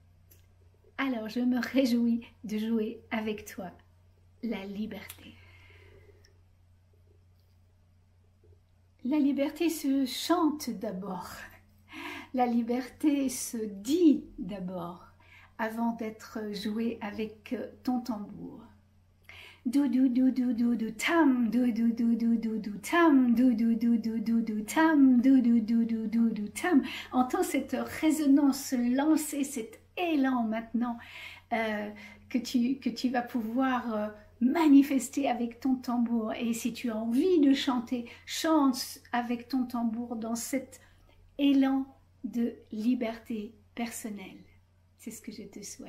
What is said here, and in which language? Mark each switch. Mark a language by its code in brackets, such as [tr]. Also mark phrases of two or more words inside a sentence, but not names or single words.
[fr] Alors, je me réjouis de jouer avec toi la liberté. La liberté se chante d'abord. La liberté se dit d'abord, avant d'être jouée avec ton tambour. Do do do do do do tam, do do do do do do tam, do do do do do do tam, do do do do do do tam. Entends cette résonance lancer, cet élan maintenant que tu vas pouvoir manifester avec ton tambour. Et si tu as envie de chanter, chante avec ton tambour dans cet élan de liberté personnelle. C'est ce que je te souhaite.